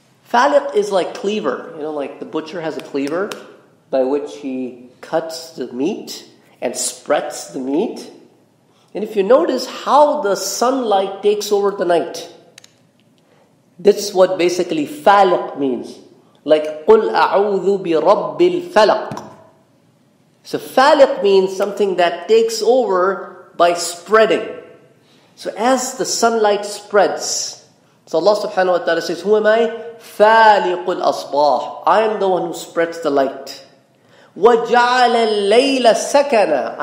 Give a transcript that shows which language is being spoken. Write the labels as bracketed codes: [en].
[en] Faliq is like cleaver. Like the butcher has a cleaver by which he cuts the meat and spreads the meat. And if you notice how the sunlight takes over the night, that's what basically faliq means. [ar] Like, قُلْ أَعُوذُ بِرَبِّ الْفَلَقِ. [en] So faliq means something that takes over by spreading. So as the sunlight spreads, so Allah subhanahu wa ta'ala says, who am I? [ar] فَالِقُ الْأَصْبَاحِ. [en] I am the one who spreads the light. [ar] وَجَعَلَ اللَّيْلَ سَكَنًا.